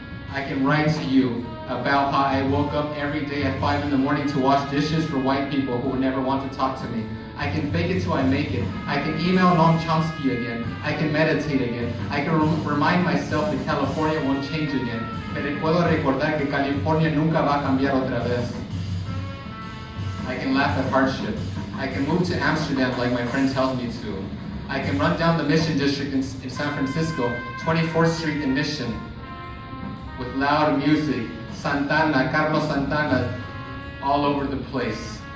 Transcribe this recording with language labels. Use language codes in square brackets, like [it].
[en] I can write to you about how I woke up every day at 5 in the morning to wash dishes for white people who would never want to talk to me. I can fake it till I make it. I can email Noam Chomsky again. I can meditate again. I can remind myself that California won't change again. [es] Pero puedo recordar que California nunca va a cambiar otra vez. [en] I can laugh at hardship. I can move to Amsterdam like my friend tells me to. I can run down the Mission District in San Francisco, 24th Street in Mission, with loud music, Santana, Carlos Santana, all over the place.